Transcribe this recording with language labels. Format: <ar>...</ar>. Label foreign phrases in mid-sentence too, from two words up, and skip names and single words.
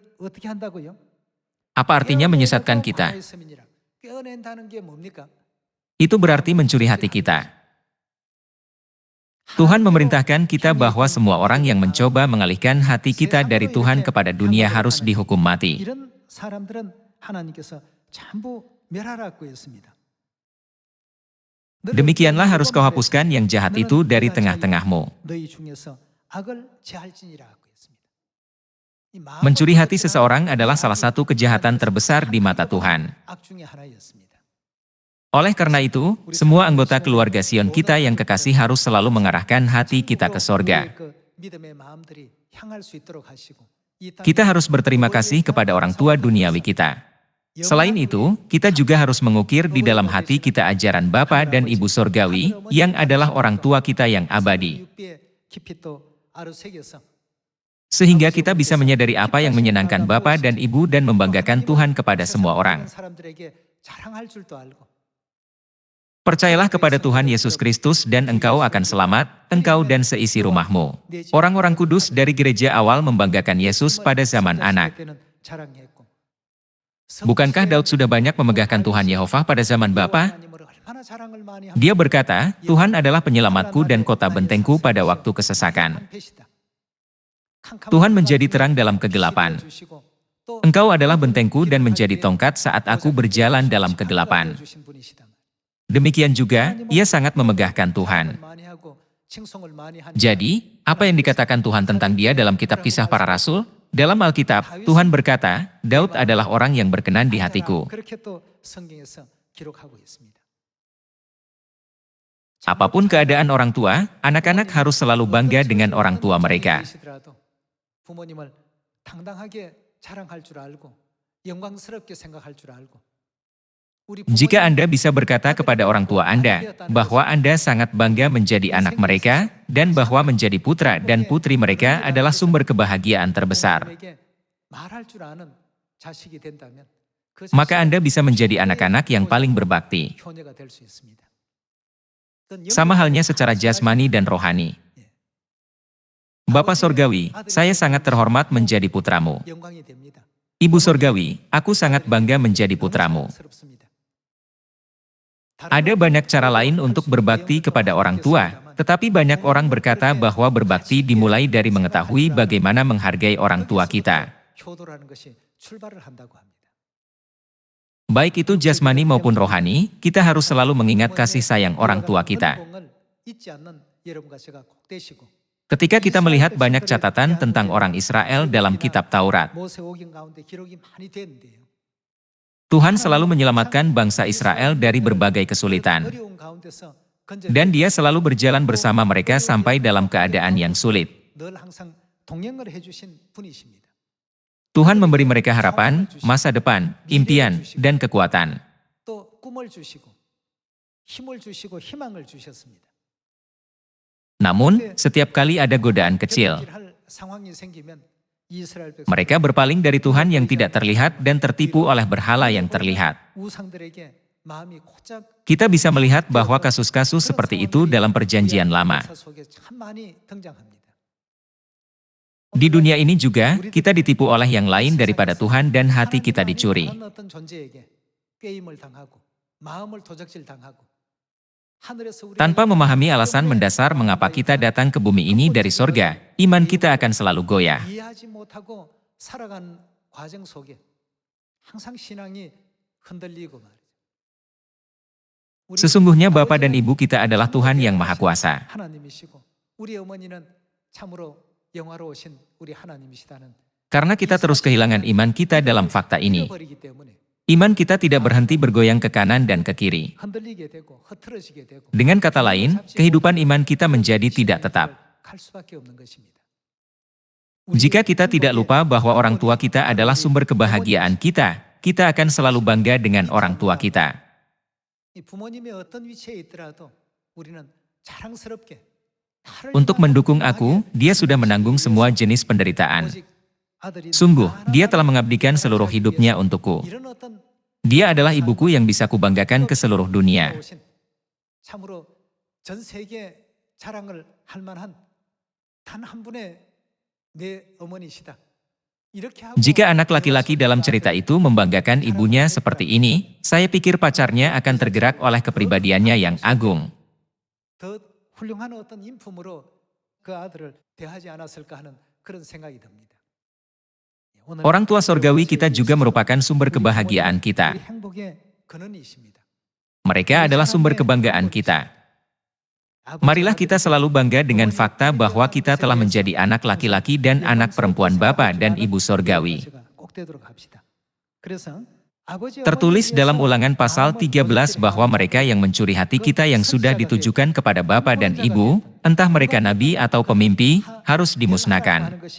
<id>Apa artinya menyesatkan kita? Itu berarti mencuri hati kita. Tuhan memerintahkan kita bahwa semua orang yang mencoba mengalihkan hati kita dari Tuhan kepada dunia harus dihukum mati.</id> <ko>이런 사람들은 하나님께서 전부 멸하라고 했습니다.</ko> <id>Demikianlah harus kau hapuskan yang jahat itu dari tengah-tengahmu.</id> <ko>너희 중에서 악을 제할지니라고 했습니다. 이 마음을</ko> <id>Mencuri hati seseorang adalah salah satu kejahatan terbesar di mata Tuhan.</id> <ko>악 중에 하나였습니다.</ko> <id>Oleh karena itu, semua anggota keluarga Sion kita yang kekasih harus selalu mengarahkan hati kita ke sorga.</id> <ko>그 믿음의 마음들이 향할 수 있도록 하시고 이 땅</ko> <id>Kita harus berterima kasih kepada orang tua duniawi kita. Selain itu, kita juga harus mengukir di dalam hati kita ajaran Bapa dan Ibu Sorgawi, yang adalah orang tua kita yang abadi.</id> <ko>육비에 깊이 또 아르새겨서</ko> <id>Sehingga kita bisa menyadari apa yang menyenangkan Bapa dan Ibu dan membanggakan Tuhan kepada semua orang.</id> <ko>사람들에게 자랑할 줄도 알고</ko> <id>Percayalah kepada Tuhan Yesus Kristus dan engkau akan selamat, engkau dan seisi rumahmu. Orang-orang kudus dari gereja awal membanggakan Yesus pada zaman anak.</id> <ko>자랑했고</ko> <id>Bukankah Daud sudah banyak memegahkan Tuhan Yehova pada zaman Bapa?</id> <ko>하나님을 얼마나 자랑을 많이</ko> <id>Dia berkata, Tuhan adalah penyelamatku dan kota bentengku pada waktu kesesakan. Tuhan menjadi terang dalam kegelapan. Engkau adalah bentengku dan menjadi tongkat saat aku berjalan dalam kegelapan. Demikian juga, ia sangat memegahkan Tuhan. Jadi, apa yang dikatakan Tuhan tentang dia dalam kitab Kisah Para Rasul? Dalam Alkitab, Tuhan berkata, Daud adalah orang yang berkenan di hatiku.</id> <ko>그렇게 또 성경에서 기록하고 있습니다.</ko> <id>Apapun keadaan orang tua, anak-anak harus selalu bangga dengan orang tua mereka.</id> <ko>부모님을 당당하게 자랑할 줄 알고 영광스럽게 생각할 줄 알고</ko> <id>Jika Anda bisa berkata kepada orang tua Anda bahwa Anda sangat bangga menjadi anak mereka dan bahwa menjadi putra dan putri mereka adalah sumber kebahagiaan terbesar,</id> <ko>말할 줄 아는 자식이 된다면 그</ko> <id>maka Anda bisa menjadi anak-anak yang paling berbakti.</id> <ko>효녀가 될 수 있습니다.</ko> <id>Sama halnya secara jasmani dan rohani. Bapak Sorgawi, saya sangat terhormat menjadi putramu.</id> <ko>영광이 됩니다.</ko> <id>Ibu Sorgawi, aku sangat bangga menjadi putramu.</id> <ko>영광스럽습니다.</ko> <id>Ada banyak cara lain untuk berbakti kepada orang tua, tetapi banyak orang berkata bahwa berbakti dimulai dari mengetahui bagaimana menghargai orang tua kita.</id> <ko>효도라는 것이 출발을 한다고 합니다.</ko> <id>Baik itu jasmani maupun rohani, kita harus selalu mengingat kasih sayang orang tua kita.</id> <ko>은총을 잊지 않는 여러분과 제가 꼭 되시고</ko> <id>Ketika kita melihat banyak catatan tentang orang Israel dalam kitab Taurat,</id> <ko>모세오경 가운데 기록이 많이 되는데요.</ko> <id>Tuhan selalu menyelamatkan bangsa Israel dari berbagai kesulitan.</id> <ko>어려운 가운데서 건져</ko> <id>Dan dia selalu berjalan bersama mereka sampai dalam keadaan yang sulit.</id> <ko>늘 항상 동행을 해주신 분이십니다.</ko> <id>Tuhan memberi mereka harapan, masa depan, impian, dan kekuatan.</id> <ko>또 꿈을 주시고 힘을 주시고 희망을 주셨습니다.</ko> <id>Namun, setiap kali ada godaan kecil,</id> <ko>할 상황이 생기면 이스라엘 백성</ko> <id>mereka berpaling dari Tuhan yang tidak terlihat dan tertipu oleh berhala yang terlihat.</id> <ko>우상들에게 마음이 고작</ko> <id>Kita bisa melihat bahwa kasus-kasus seperti itu dalam perjanjian lama.</id> <ko>역사 속에 참 많이 등장합니다.</ko> <id>Di dunia ini juga, kita ditipu oleh yang lain daripada Tuhan dan hati kita dicuri.</id> <ko>다른 어떤 존재에게 게임을 당하고 마음을 도적질 당하고 하늘에서 우리가</ko> <id>Tanpa memahami alasan mendasar mengapa kita datang ke bumi ini dari sorga, iman kita akan selalu goyah.</id> <ko>이해하지 못하고 살아간 과정 속에 항상 신앙이 흔들리고 말이죠. 우리</ko> <id>Sesungguhnya Bapa dan Ibu kita adalah Tuhan yang Maha Kuasa.</id> <ko>하나님이시고 우리 어머니는 참으로 영화로우신 우리 하나님이시다는</ko> <id>Karena kita terus kehilangan iman kita dalam fakta ini.</id> <ko>잃어버리기 때문에</ko> <id>Iman kita tidak berhenti bergoyang ke kanan dan ke kiri.</id> <ko>흔들리게 되고 흐트러지게 되고</ko> <id>Dengan kata lain, kehidupan iman kita menjadi tidak tetap.</id> <ko>갈 수밖에 없는 것입니다.</ko> <id>Jika kita tidak lupa bahwa orang tua kita adalah sumber kebahagiaan kita akan selalu bangga dengan orang tua kita.</id> <ko>이 부모님이 어떤 위치에 있더라도 우리는 자랑스럽게 나를</ko> <id>Untuk</id> <ko>위하여</ko> <id>mendukung aku, dia sudah menanggung semua jenis penderitaan.</id> <ko>오직 아들이</ko> <id>Sungguh, dia</id> <ko>나라를</ko> <id>telah mengabdikan seluruh hidupnya untukku.</id> <ko>이런 어떤</ko> <id>Dia adalah ibuku yang bisa kubanggakan ke seluruh dunia.</id> <ko>오신 참으로 전 세계 자랑을 할 만한 단 한 분의 내 어머니시다. 이렇게 하고</ko> <id>Jika anak laki-laki dalam cerita itu membanggakan ibunya seperti ini, saya pikir pacarnya akan tergerak oleh kepribadiannya yang agung.</id> <ko>더 훌륭한 어떤 인품으로 그 아들을 대하지 않았을까 하는 그런 생각이 듭니다. 오늘</ko> <id>Orang tua sorgawi kita juga merupakan sumber kebahagiaan kita.</id> <ko>우리 행복의 근원이십니다.</ko> <id>Mereka adalah sumber kebanggaan kita. Marilah kita selalu bangga dengan fakta bahwa kita telah menjadi anak laki-laki dan anak perempuan Bapa dan Ibu Sorgawi. Tertulis dalam Ulangan pasal 13 bahwa mereka yang mencuri hati kita yang sudah ditujukan kepada Bapa dan Ibu, entah mereka nabi atau pemimpi, harus dimusnahkan.</id>